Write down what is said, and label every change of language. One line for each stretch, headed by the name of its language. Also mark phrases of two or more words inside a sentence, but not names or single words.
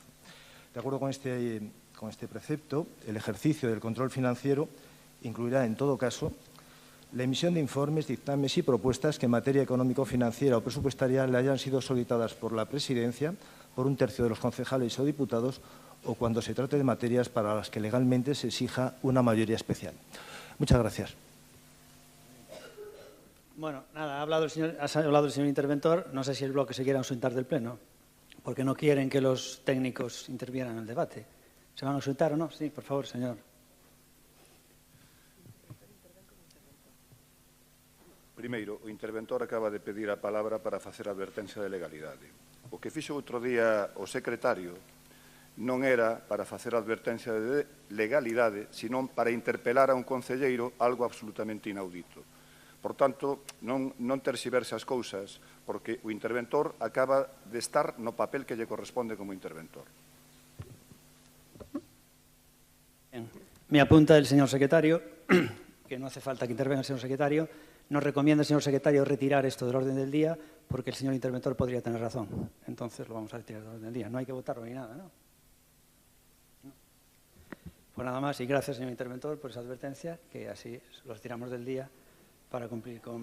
Spanish: De acuerdo con este precepto, el ejercicio del control financiero incluirá, en todo caso, la emisión de informes, dictámenes y propuestas que en materia económico-financiera o presupuestaria le hayan sido solicitadas por la Presidencia, por un tercio de los concejales o diputados, o cuando se trate de materias para las que legalmente se exija una mayoría especial. Muchas gracias. Bueno, nada, ha hablado el señor interventor. No sé si el bloque se quiere ausentar del Pleno, porque no quieren que los técnicos intervieran en el debate. ¿Se van a ausentar o no? Sí, por favor, señor.
Galician: Primeiro, o interventor acaba de pedir a palabra para facer a advertencia de legalidade. O que fixo outro día o secretario non era para facer a advertencia de legalidade, senón para interpelar a un concelleiro algo absolutamente inaudito. Por tanto, non terxiverse as cousas, porque o interventor acaba de estar no papel que lle corresponde como interventor.
Spanish: Me apunta el señor secretario, que no hace falta que intervenga el señor secretario. Nos recomienda el señor secretario retirar esto del orden del día, porque el señor interventor podría tener razón. Entonces lo vamos a retirar del orden del día. No hay que votarlo ni nada, ¿no? Pues nada más, y gracias, señor interventor, por esa advertencia, que así lo retiramos del día para cumplir con...